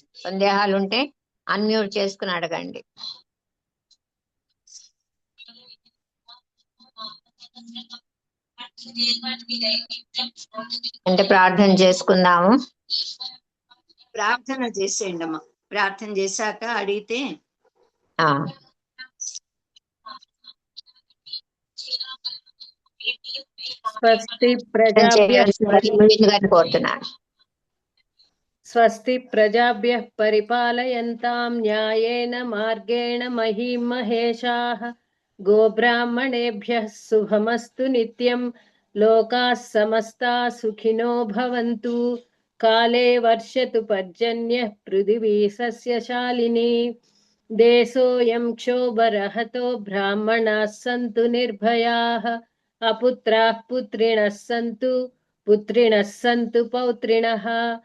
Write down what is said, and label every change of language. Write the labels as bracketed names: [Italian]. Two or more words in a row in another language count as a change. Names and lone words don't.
[Telugu] సందేహాలు ఉంటే అన్మ్యూట్ చేసుకుని అడగండి. అంటే ప్రార్థన చేసుకుందాము. ప్రార్థన చేసేయండి అమ్మా, ప్రార్థన చేశాక అడిగితే. [Sanskrit] స్వస్తి ప్రజాభ్యః [Telugu] కోరుతున్నాను. [Sanskrit] స్వస్తి ప్రజాభ్యః పరిపాలయంతాం న్యాయేన మార్గేణ మహీం మహేషాః. గోబ్రాహ్మణేభ్యః శుభమస్తు నిత్యం. లోకాః సమస్తాః సుఖినో భవంతు. కాలే వర్షతు పర్జన్యః పృథివీ సస్యశాలినీ. దేశోऽयं క్షోభరహితో బ్రాహ్మణాः సంతు నిర్భయాः. అపుత్రాः పుత్రిణः సంతు, పుత్రిణः సంతు పౌత్రిణः.